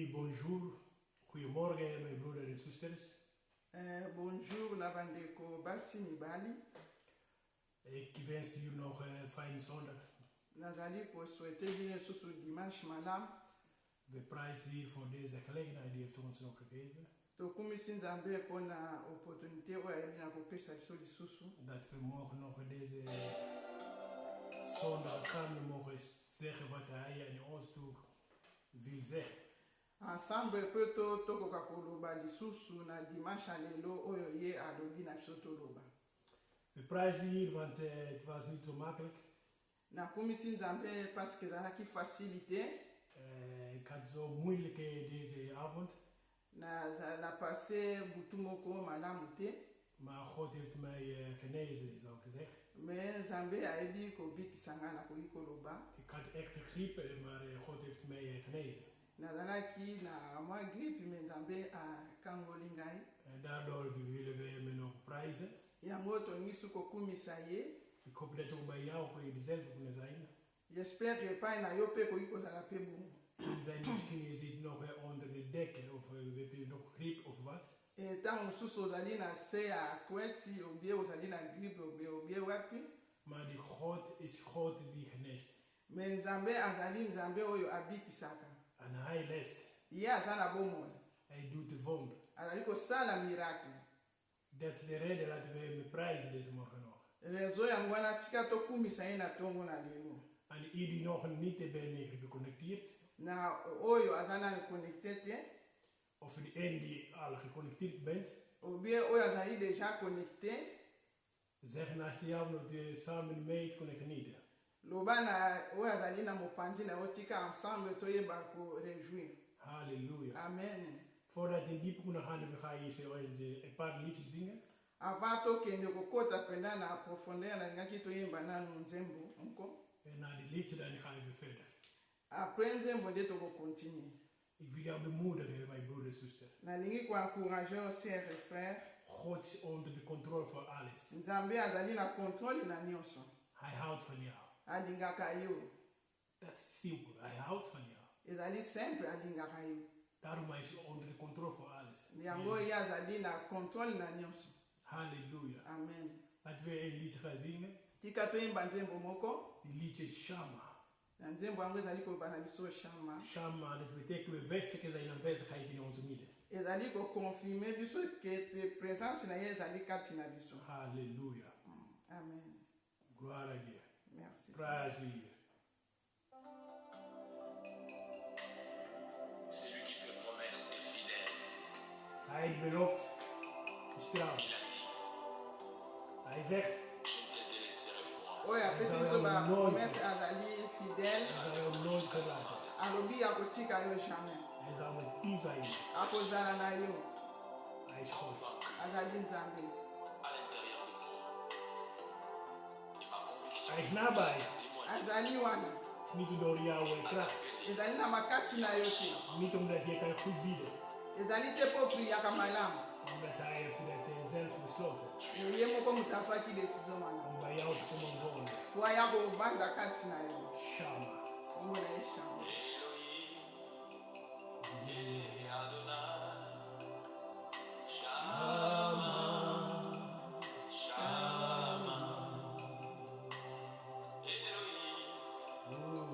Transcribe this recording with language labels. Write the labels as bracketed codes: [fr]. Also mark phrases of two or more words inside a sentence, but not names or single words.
[fr] bonjour, [nl] goedemorgen mijn broeders en zusters. [ln] Bonjour nabandeko basi mibali. [nl] Ik wens jullie nog een fijne zondag. [ln] Nazali [fr] souhaiter bien [ln] susu dimanche malam. [nl] We prijzen hier voor deze gelegenheid die heeft ons nog gegeven. [ln] Tokumisi nzambe pona opportunité oyo ayebi na kopesa biso lisusu. [nl] Dat we mogen nog deze zondag samen mogen zeggen wat hij aan ons toe wil zeggen. [ln] Ensemble pe tokoka koloba lisusu na dimanche lelo oyo ye alobi na biso toloba. [nl] We prijzen hier want het was niet zo makkelijk. [ln] Nakumisi nzambe parce que ezalaki facilité. [nl] Ik had zo moeilijke deze avond. [ln] Na passé butu moko malamu te. [nl] Maar God heeft mij genezen, zou ik zeggen. [ln] Mais nzambe ayebi kobikisa nga na koki koloba. [nl] Ik had echt een griep, maar God heeft mij genezen. [ln] Nazalaki na mwa grippe mais nzambe akangoli ngai. [nl] En daardoor willen we hem nog prijzen. [ln] Yango tolingi su kokumisa ye. [nl] Ik hoop dat ook bij jou kun je dezelfde kunnen zijn. [fr] J'espère que [ln] epai na yo mpe koki kozala mpe bongo. [nl] Zijn misschien je zit nog onder de dekken of heb je nog griep of wat. [ln] Ntango mosusu ozali na se ya kweti obie ozali na grippe obie wapi. [nl] Maar die God is God die geneest. [ln] Mais nzambe azali nzambe oyo abikisaka. [nl] En hij leeft. [ln] Ye aza na bomoi. [nl] Hij doet de wonder. [ln] Azali kosala miracle. [nl] Dat is de reden dat we hem prijzen deze morgen nog. [ln] Rezo yango wana tika tokumisa ye na ntongo na lelo. [nl] En u die nog niet bent geconnecteerd. [ln] Na oyo aza na connecté te. [nl] Of die een die al geconnecteerd bent. [ln] Obie oyo azali déjà connecté. [nl] Zeg naast jou dat je samen mee kunnen genieten. [ln] Loba na oyo azali na mopanzi na otika ensemble toyeba ko réjouir. Halleluja. Amen. [nl] Voordat in diepe kunnen gaan, we gaan je een paar liedjes zingen. [ln] Avant tokende kokota penda na profondeur na ngaki toyemba nanu nzembo nko. [nl] En na die liedje dan gaan we verder. [ln] Après nzembo nde toko continue. [nl] Ik wil jou bemoedigen, mijn broeder en zuster. [ln] Nalingi ko encourager [fr] aussi et frères. [nl] God is onder de controle voor alles. [ln] Nzambe azali na contrôle na nyonso. [nl] Hij houdt van jou. [ln] Alingaka yo. [nl] Dat is simpel. Hij houdt van jou. [ln] Ezali simple alingaka yo. [nl] Daarom is hij onder de controle voor alles. [ln] Yango ye azali na contrôle na nyonso. Halleluja. Amen. [nl] Laten we een liedje gaan zingen. [ln] Tika toyemba nzembo moko. [nl] Die liedje is Shama. [ln] Na nzembo yango ezali kobana biso Shama. Shama, [nl] dat betekent we vestigen zijn aanwezigheid in onze midden. [ln] Ezali koconfirme biso ke te présence na ye ezali kati na biso. Halleluja. Amen. [fr] Gloire à Dieu. Merci. [nl] Prijs de Heer. [fr] C'est lui qui fait promesse et fidèle. [nl] Hij belooft is trouw. [fr] Il a dit, [nl] Hij zegt, [fr] je ne te délaisserai point. [ln] Oyo apesi biso ba promesse azali fidèle. [nl] hij zal jou nooit verlaten. [ln] Alobi akotika yo jamais. [nl] Hij zal met u zijn. [ln] Akozala na yo. [nl] Hij is God. [ln] Azali nzambe. [fr] À l'intérieur de moi. Et ma conviction [nl] Hij is nabij. [fr] témoigne [ln] Azali wana. [nl] Het is niet door jouw kracht. [ln] Ezali na makasi na yo te. [nl] Niet omdat je kan goed bieden. [ln] Ezali te po priaka malamu. [nl] Omdat hij heeft dat zelf besloten. [ln] Ye moko moto afaki décision wana. [nl] Om bij jou te komen wonen. [ln] Po aya kovanda kati na yo. Shama. Kombo na ye Shama. et Adonai. Shama. Shama. Elohim.